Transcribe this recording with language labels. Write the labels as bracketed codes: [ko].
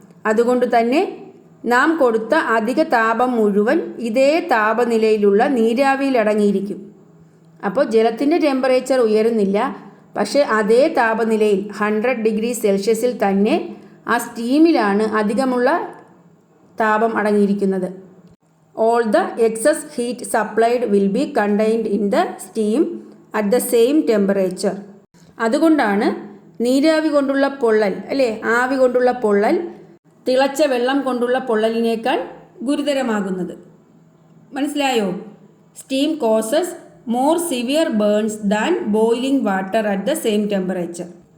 [ml] അതുകൊണ്ട് തന്നെ നാം കൊടുത്ത അധിക താപം മുഴുവൻ ഇതേ താപനിലയിലുള്ള നീരാവിയിൽ അടങ്ങിയിരിക്കും. അപ്പോൾ ജലത്തിൻ്റെ ടെമ്പറേച്ചർ ഉയരുന്നില്ല, പക്ഷേ അതേ താപനിലയിൽ 100 ഡിഗ്രി സെൽഷ്യസിൽ തന്നെ ആ സ്റ്റീമിലാണ് അധികമുള്ള താപം അടങ്ങിയിരിക്കുന്നത്. [en] All the excess heat supplied will be contained in the steam at the same temperature. [ml] അതുകൊണ്ടാണ് നീരാവി കൊണ്ടുള്ള പൊള്ളൽ, അല്ലേ, ആവി കൊണ്ടുള്ള പൊള്ളൽ തിളച്ച വെള്ളം കൊണ്ടുള്ള പൊള്ളലിനേക്കാൾ ഗുരുതരമാകുന്നത്. മനസ്സിലായോ? [en] Steam causes more severe burns than boiling water at the same temperature.